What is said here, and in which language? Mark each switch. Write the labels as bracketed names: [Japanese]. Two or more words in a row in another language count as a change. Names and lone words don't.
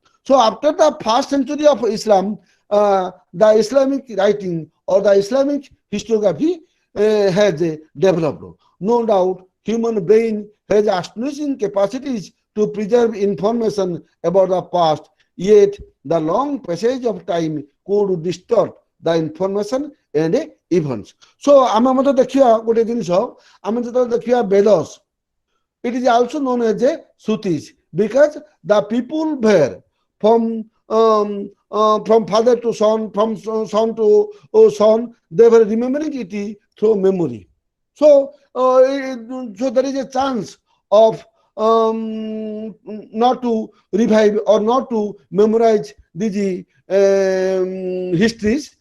[English] So after the 1st century of Islam, the Islamic writing or the Islamic historiography has developed. No doubt, human brain has astonishing capacities to preserve information about the past, yet the long passage of time could distort the information and events. So, [Odia] ଆମେ ମଧ୍ୟ ଦେଖିବା ଗୋଟେ ଜିନିଷ ଆମେ ଯେତେବେଳେ ଦେଖିବା [English] Vedas, it is also known as a Srutis because the people were from father to son, from son to son, they were remembering it through memory. So, so there is a chance of not to revive or not to memorize these histories.